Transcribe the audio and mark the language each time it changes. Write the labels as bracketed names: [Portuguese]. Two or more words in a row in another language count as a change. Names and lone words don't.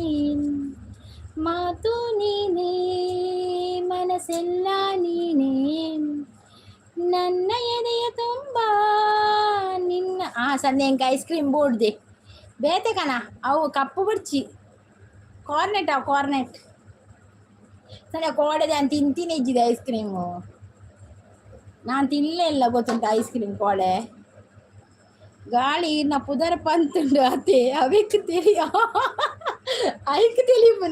[Kannada] ಮಾತು ನೀನೇ ಮನಸ್ಸೆಲ್ಲ ನೀನೇ, ನನ್ನ ಎದೆಯ ತುಂಬ ನಿನ್ನ. [Tulu] ಸಂಧ್ಯಾ ಇಂಕ [English] ice cream [Tulu] ಬೋಡ್ದೆ ಬೇತೆ ಕಣ, ಅವು ಕಪ್ಪು ಬಿಡ್ಚಿ ಕಾರ್ನೆಟ್, ಅವು ಕಾರ್ನೆಟ್ ಸಂಧ್ಯಾ ಕೋಡೆದೆ ಅಂತ ತಿಂತೀನಿ ಇಜ್ಜಿದೆ [English] ice cream. [Kannada] ನಾನು ತಿನ್ನಲೇ ಇಲ್ಲ ಗೊತ್ತುಂಟು [English] ice cream [Kannada] ಕೋಡೆ. [Tulu] ಗಾಳಿ ನಾ ಪುದರ್ ಪಂತುಂಡು ಅತ್ತೆ ಅವೆಕ್ ತಿಳಿಯ ಐಕ್ ತಿಳಿಪುನ.